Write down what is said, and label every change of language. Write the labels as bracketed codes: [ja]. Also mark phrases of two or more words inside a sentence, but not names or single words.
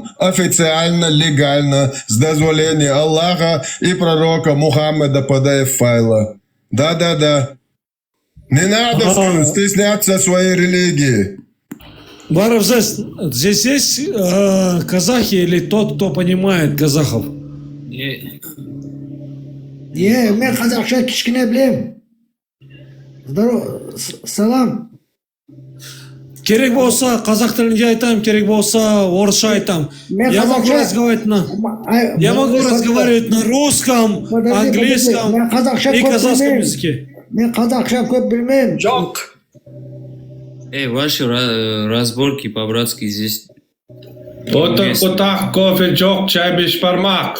[ru] Официально, легально, с дозволения Аллаха и пророка Мухаммеда PDF-файла. Да. Не надо стесняться своей религии. Баравзес, здесь есть казахи или тот, кто понимает казахов? [kk] мен қазақша кішкене білем. Салам. Керек болса қазақ тілінде айтам, керек болса орысша айтам. [ru] Я могу разговаривать на русском, английском и казахском языке. [kk] Мен қазақша көп білмеймін. Жоқ. [ru] Ваши разборки по-братски здесь. Отах кофе джок чай бешпармак.